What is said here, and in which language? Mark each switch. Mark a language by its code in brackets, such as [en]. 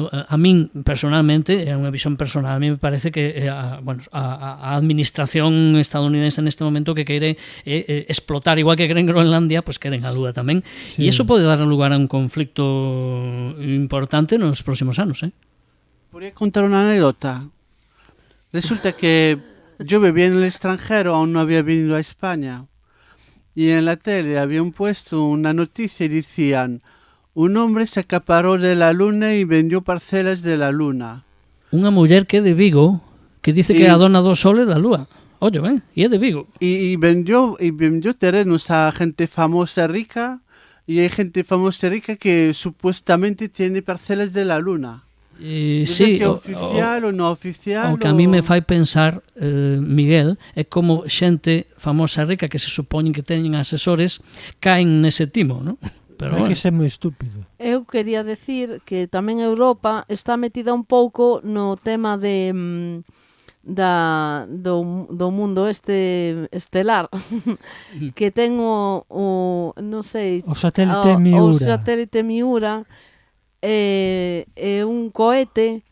[gl] A min, personalmente, é unha visión personal, [es] a mí me parece que [gl] a administración estadounidense neste momento que quere explotar, igual que queren Groenlandia, pues queren a Lúa tamén. Sí. E iso pode dar lugar a un conflicto importante nos próximos anos, [es] Podría contar una anécdota. Resulta que yo vivía en el extranjero, aún no había venido a España. Y en la tele habían puesto una noticia y decían: un hombre se acaparó de la luna y vendió parcelas de la luna. [gl] Unha muller que é de Vigo, que dice que é a dona do sol e da lúa. Ollo, e é de Vigo. [es] Y vendió terrenos a gente famosa rica, y hay gente famosa rica que supuestamente tiene parcelas de la luna. No Sí, sé si oficial o no oficial. [gl] O que a mí me fai pensar, Miguel, é como xente famosa e rica que se supoñen que teñen asesores caen nese timo, non? Pero Hai bueno. que ser moi estúpido. Eu quería decir que tamén Europa está metida un pouco no tema de do mundo estelar que ten o non sei, O satélite Miura. O satélite Miura é un cohete,